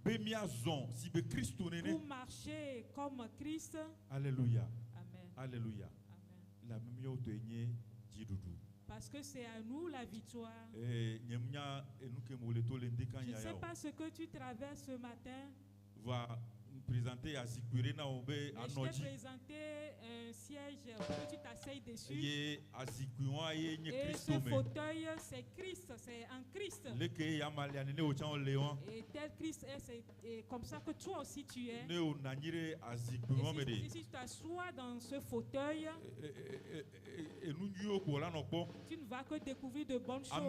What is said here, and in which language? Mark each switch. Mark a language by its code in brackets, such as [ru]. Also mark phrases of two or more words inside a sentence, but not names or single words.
[fr] Pour marcher comme Christ. Alléluia. Amen. Alléluia. Amen. Parce que c'est à nous la victoire. Je ne sais pas ce que tu traverses ce matin. Va présenter à Zikure na obe anoji. Je t'ai présenté un siège que tu t'asseyes dessus. Et ce fauteuil, c'est Christ, c'est en Christ. Et tel Christ est, c'est comme ça que toi aussi tu es. Et si tu t'assois dans ce fauteuil, tu ne vas que découvrir de bonnes choses.